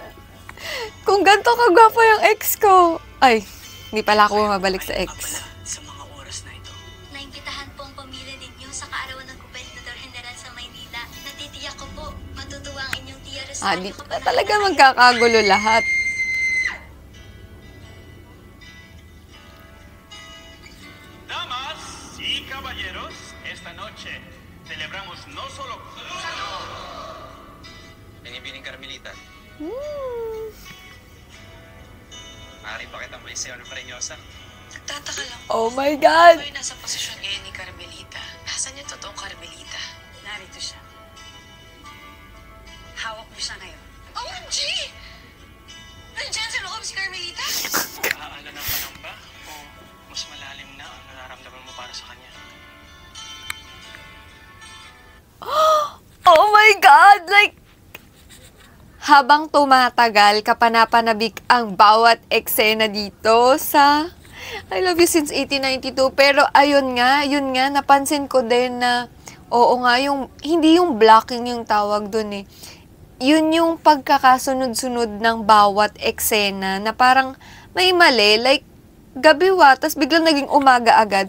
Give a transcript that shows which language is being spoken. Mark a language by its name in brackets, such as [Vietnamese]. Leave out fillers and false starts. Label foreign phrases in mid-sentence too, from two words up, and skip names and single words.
[Filipino] Kung ganito kagwapo yung ex ko. Ay, hindi pala ako mabalik sa ex. Sa mga oras na ito. Naimbitahan po ang pamilya ninyo sa kaarawan ng Gobernador General sa Maynila. Natitiyak ko po, matutuwa ang inyong tiya Rosario. Di na talaga magkakagulo lahat. [Spanish] Damas y caballeros, esta noche celebramos no solo... [Filipino] Binibining Carmelita. Maaari pa kitang may sayo ng parinyosa. Nagtataka lang [English] Oh my God! [Filipino] Ay, nasa posisyon ngayon ni Carmelita. Nasaan yung totoong Carmelita? Narito siya. Hawak mo siya ngayon. OMG! Nandiyan sa loob si Carmelita? Aala ng panamba o mas malalim na ang nararamdaman mo para sa kanya? [English] Oh my God! Like, [Filipino] habang tumatagal, kapanapanabik ang bawat eksena dito sa I Love You Since 1892. Pero ayun nga, napansin ko din na, oo nga, hindi yung blocking yung tawag dun eh. Yun yung pagkakasunod-sunod ng bawat eksena na parang may mali, like, gabiwa, tas biglang naging umaga agad.